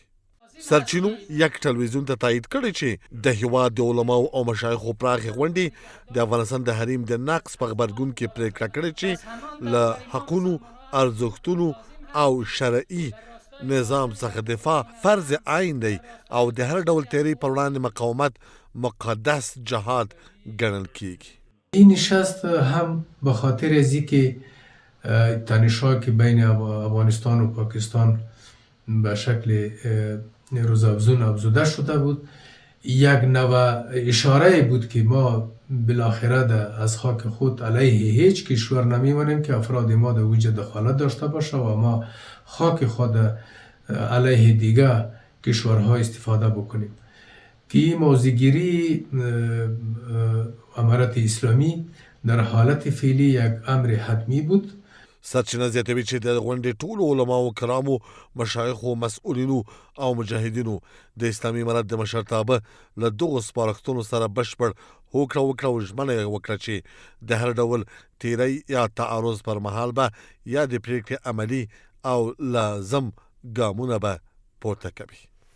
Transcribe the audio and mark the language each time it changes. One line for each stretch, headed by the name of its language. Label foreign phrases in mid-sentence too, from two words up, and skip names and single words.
Pashto: سرچینو یک ټلویزیون ته تایید کړی چې د هېواد د علماو او مشایخو پراخې غونډې د افغانستان د حریم د نقض په غبرګون کې پرېکړه کړې چې له حقونو، ارزښتونو او شرعي نظام څخه دفاع فرض عین دی او د هر ډول تیری پر وړاندې مقاومت مقدس جهاد ګڼل کیږي.
Persian: این نشست هم به خاطر از اینکه تنش‌هایی که بین افغانستان و پاکستان به شکل روزافزون افزوده شده بود، یک نوع اشاره بود که ما بالاخره از خاک خود علیه هیچ کشور نمیمانیم که افراد ما در وجود دخالت داشته باشه و ما خاک خود علیه دیگر کشورها استفاده بکنیم. که این موضوعگیری امارت اسلامی در حالت فعلی یک امر حتمی بود.
Pashto: سرچینه زیاتوي چې د غونډې ټولو علماو کرامو، مشایخو، مسؤلینو او مجاهدینو د اسلامي امارت د مشرتابه له دغو سپارښتنو سره بشپړ هوکړه وکړه او ژمنه یې وکړه چې د هر ډول تیری یا تعرض پر مهال به یا د پرېکړې عملي او لازم ګامونه به پورته کوي.